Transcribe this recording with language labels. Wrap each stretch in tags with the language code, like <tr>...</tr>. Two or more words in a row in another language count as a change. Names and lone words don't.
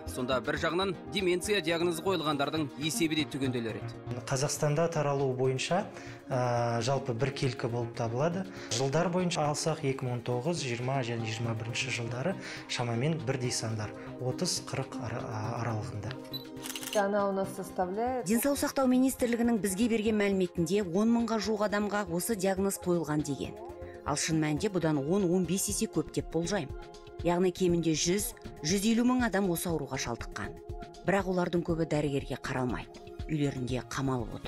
<kk>Сонда бір жағынан деменция диагнозы қойылғандардың есебі де түгенделер еді. Қазақстанда таралу бойынша жалпы бір келкі болып табылады. Жылдар бойынша алсақ 2019, 20 және 21 жылдары шамамен бірдей сандар 30-40 аралығында.</kk> <ru>Она у нас составляет...</ru> <kk>Денсаулық сақтау министрлігінің бізге берген мәліметінде 10 мыңға жуық адамға осы диагноз қойылған деген. Ал шын мәнінде бұдан 10-15 есе көп деп болжаймын. Яғни кемінде 100-150 мың адам осы ауруға шалдыққан. Бірақ олардың көбі дәрігерге қаралмайды. Үйлерінде қамалып отыр.</kk>